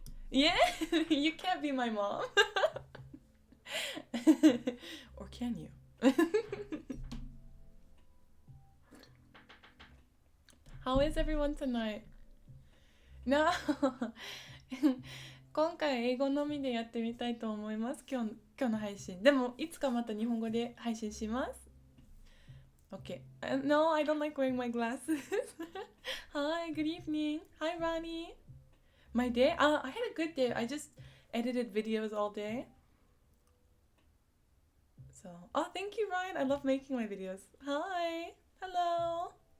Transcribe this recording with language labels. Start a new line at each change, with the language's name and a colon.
English: Yeah, you can't be my mom. Or can you? How is everyone tonight? No.
Japanese: 今回英語のみでやってみたいと思います。今日の配信。でもいつかまた日本語で配信します。
English: Okay. No, I don't like wearing my glasses. Hi, good evening. Hi, Ronnie. My day? I had a good day. I just edited videos all day. So, oh, thank you, Ryan. I love making my videos. Hi. Hello.